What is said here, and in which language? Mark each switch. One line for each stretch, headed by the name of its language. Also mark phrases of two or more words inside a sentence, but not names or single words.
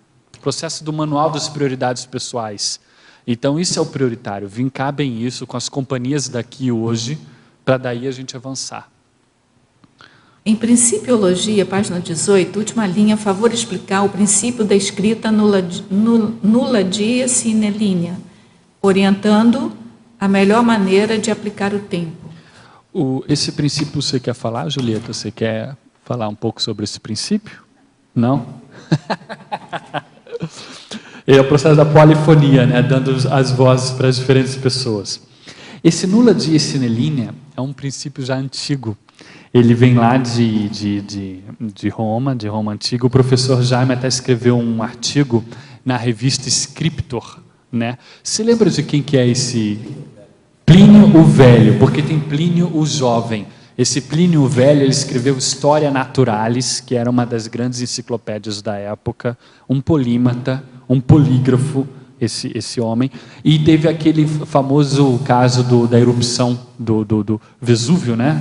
Portuguese: O processo do manual das prioridades pessoais. Então isso é o prioritário, vincar bem isso com as companhias daqui hoje, para daí a gente avançar. Em Principiologia, página 18, última linha, favor explicar o princípio da escrita
Latin: nulla die sine linea,
Portuguese: orientando a melhor maneira de aplicar o tempo. Esse princípio você quer falar, Julieta? Você quer falar um pouco sobre esse princípio? Não? É o processo da polifonia, né? Dando as vozes para as diferentes pessoas. Esse
Latin: nulla die sine linea
Portuguese: é um princípio já antigo. Ele vem lá de Roma antiga. O professor Jaime até escreveu um artigo na revista Scriptor, né? Você lembra de quem que é esse Plínio o Velho? Porque tem Plínio o Jovem. Esse Plínio o Velho, ele escreveu Historia Naturalis, que era uma das grandes enciclopédias da época, um polímata, um polígrafo, esse homem, e teve aquele famoso caso da erupção do Vesúvio, né?